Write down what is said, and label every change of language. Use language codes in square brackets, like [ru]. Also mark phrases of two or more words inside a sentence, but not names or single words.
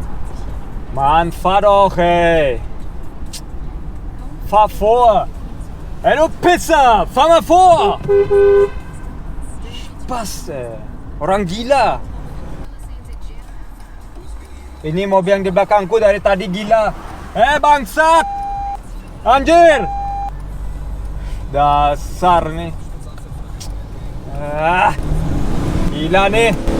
[de] Mann, fahr doch, ey. Fahr vor. Hello pizza, fama for. [id] Pas, orang gila. Ini mobil yang di belakangku dari tadi gila. Bangsat, anjir. Dasar nih. Gila nih.